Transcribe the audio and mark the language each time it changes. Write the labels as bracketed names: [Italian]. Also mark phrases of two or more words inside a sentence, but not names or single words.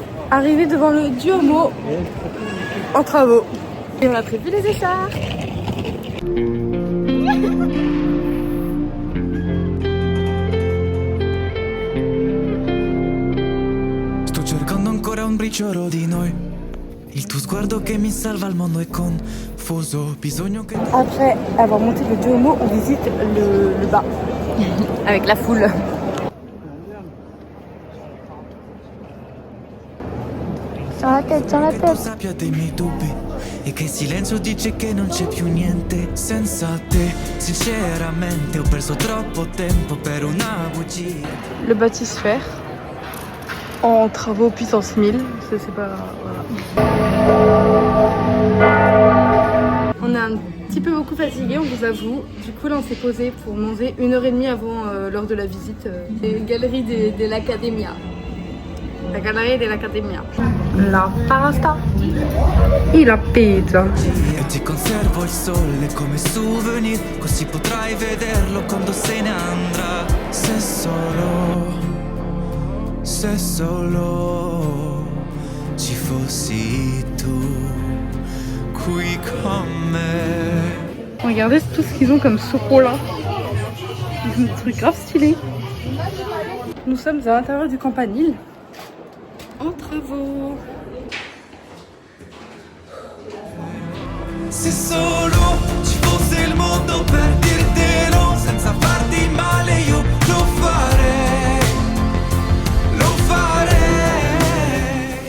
[French] Arrivé devant le Duomo en travaux. Et on a prévu les écharpes. [Italian] Sto cercando ancora un briciolo di noi. Il tuo sguardo che mi salva, il mondo è confuso. Bisogno che... [French] Après avoir monté le Duomo, on visite le bas avec la foule. [Italian] che tu sappia dei miei dubbi e che il silenzio dice che non c'è più niente senza te. Sinceramente ho perso troppo tempo per una bugia. [French] Le bâtisphère en travaux puissance 1000, ça c'est pas... Voilà. On est un petit peu beaucoup fatigué, on vous avoue. Du coup là on s'est posé pour manger 1h30 avant lors de la visite des galeries de l'Accademia. La galerie de l'Accademia. [Italian] La pasta e la pizza. E ti conservo il sole come souvenir, così potrai vederlo quando se ne andrà. Se solo ci fossi tu qui con me. [French] Regardez tout ce qu'ils ont comme chocolat. Ils ont des trucs grave stylés. Nous sommes à l'intérieur du Campanile. En travaux. [Italian] Se solo ci fosse il mondo per dirtelo senza farti male, io lo farei, lo farei.